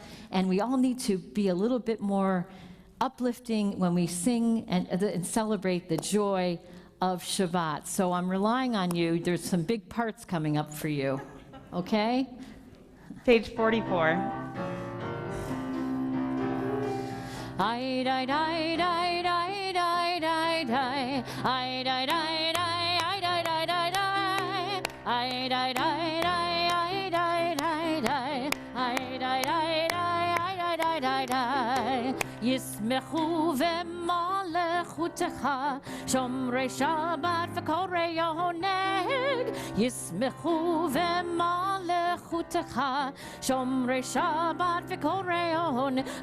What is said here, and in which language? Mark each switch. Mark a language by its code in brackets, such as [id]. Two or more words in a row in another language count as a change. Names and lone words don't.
[en] And we all need to be a little bit more uplifting when we sing and celebrate the joy of Shabbat. So I'm relying on you. There's some big parts coming up for you. Okay? Page 44. I die die die die die die die I die die die I die die [he] ישמחו במלכותך שומרי שבת וקוראי עונג ישמחו במלכותך שומרי שבת וקוראי עונג